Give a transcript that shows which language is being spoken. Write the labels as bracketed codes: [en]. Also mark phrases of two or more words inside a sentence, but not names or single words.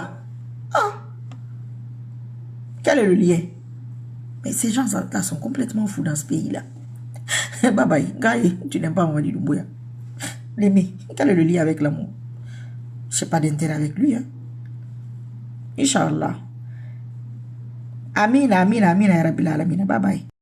[fr] Oh. Quel est le lien? Mais ces gens-là sont complètement fous dans ce pays-là. [en] Bye bye. [fr] Gaï, tu n'aimes pas Mamadou Doumbouya. L'aimer. Quel est le lien avec l'amour? Je n'ai pas d'intérêt avec lui. Hein. Inch'Allah. [ar] آمين، آمين، آمين، يا رب العالمين. [en] Bye bye.